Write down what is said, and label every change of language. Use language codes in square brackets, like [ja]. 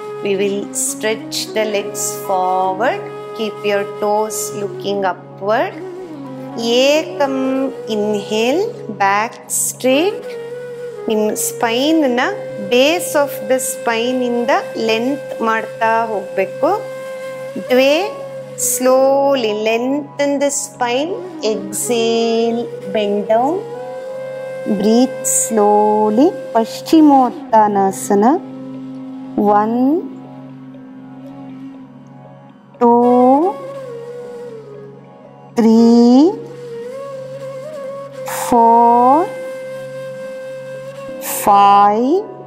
[en] We will stretch the legs forward. Keep your toes looking upward. Ekam inhale, back straight. [kn] ನಿಮ್ಮ ಸ್ಪೈನ್ನ base of the ಸ್ಪೈನಿಂದ length ಮಾಡ್ತಾ ಹೋಗಬೇಕು. [en] ದ್ವೇ slowly lengthen the spine. Exhale, bend down. Breathe slowly. Paschimottanasana. 1 2 3 4 5.